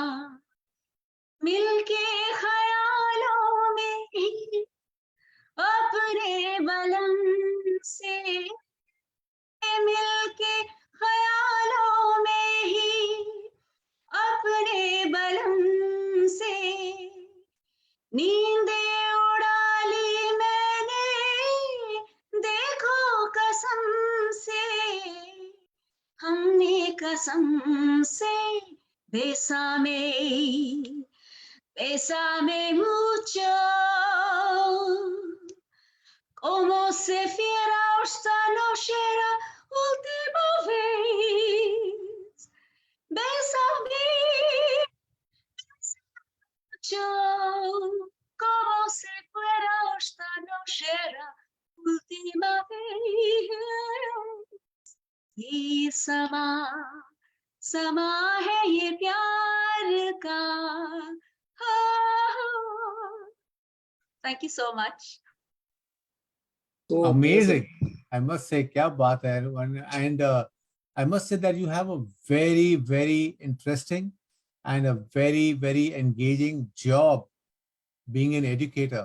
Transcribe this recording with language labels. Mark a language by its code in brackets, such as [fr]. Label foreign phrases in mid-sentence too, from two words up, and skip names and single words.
[hi] मिलके ख्यालों में अपने बलम से मिलके ख्यालों में ही अपने बलम से नींदे उड़ा ली मैंने देखो कसम से हमने कसम से [es] bésame mucho como si fuera esta noche la última vez bésame mucho como si fuera esta noche la última vez y [hi] समा है ये प्यार का [en] Thank you so much. So Amazing. I must say, [hi] क्या बात है. [en] And I must say that you have a very, very interesting and a very, very engaging job being an educator.